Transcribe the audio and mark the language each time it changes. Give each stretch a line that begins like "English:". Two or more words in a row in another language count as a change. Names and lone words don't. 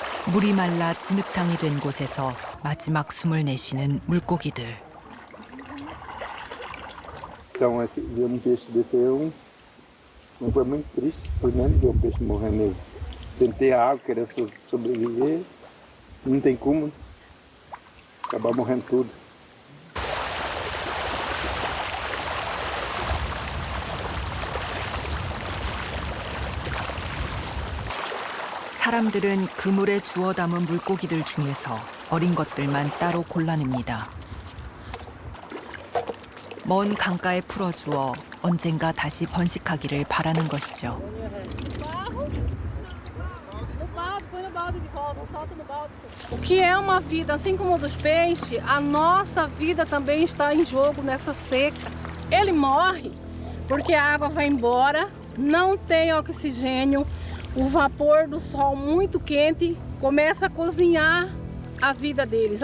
Korean: 물이 말라 진흙탕이 된 곳에서 마지막 숨을 내쉬는 물고기들.
Portuguese: Então, ver peixe desse foi muito triste, primeiro ver peixe morrendo sem ter água, querendo sobreviver, não tem como, acabar morrendo tudo.
Korean: 사람들은 그물에 주워 담은 물고기들 중에서 어린 것들만 따로 골라냅니다. 먼 강가에 풀어주어 언젠가 다시 번식하기를 바라는 것이죠.
Portuguese: O que é uma vida, assim como a dos peixes, a nossa vida também está em jogo nessa seca. Ele morre porque a água vai embora, não tem oxigênio, o vapor do sol muito quente começa a cozinhar a vida deles.